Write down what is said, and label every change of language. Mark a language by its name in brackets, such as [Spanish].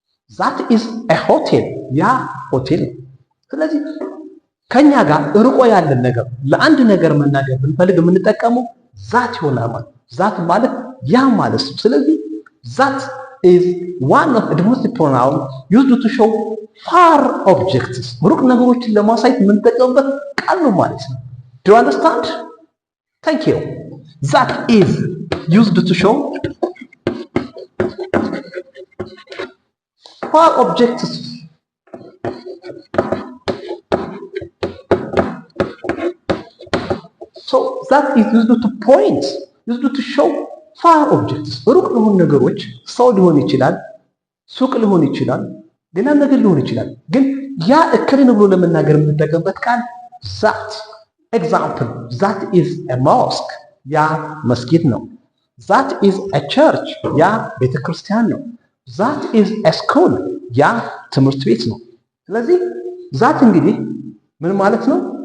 [English] that is a hotel [Amharic] ያ ሆቴል ነው። ስለዚህ ከኛ ጋር ርቆ ያለን ነገር ለአንድ ነገር መናገር ብንፈልግ የምንጠቀመው ዛት ይሆናል ማለት ነው። ዛት ማለት ያ ማለት ነው። ስለዚህ [English] that is one of the demonstrative pronoun used to show far objects [Amharic] ሩቅ ነገሮችን ለማሳየት የምንጠቀምበት ቃል ነው ማለት ነው። [English] Do you understand? Thank you. That is used to show far objects. So that is used to point, used to show far objects. [Amharic] ሩቅ ለሆኑ ነገሮች ሰው ሊሆን ይችላል፣ ሱቅ ሊሆን ይችላል፣ ሌላ ነገር ሊሆን ይችላል። ግን ያ እከሌ ነው ብሎ ለመናገር የምንጠቀምበት ቃል that. [English] Example, that is a mosque [Amharic] ያ መስጊድ ነው። [English] that is a church [Amharic] ያ ቤተክርስቲያን ነው። [English] that is a school [Amharic] ያ ትምህርት ቤት ነው። ስለዚህ that እንግዲህ ምን ማለት ነው?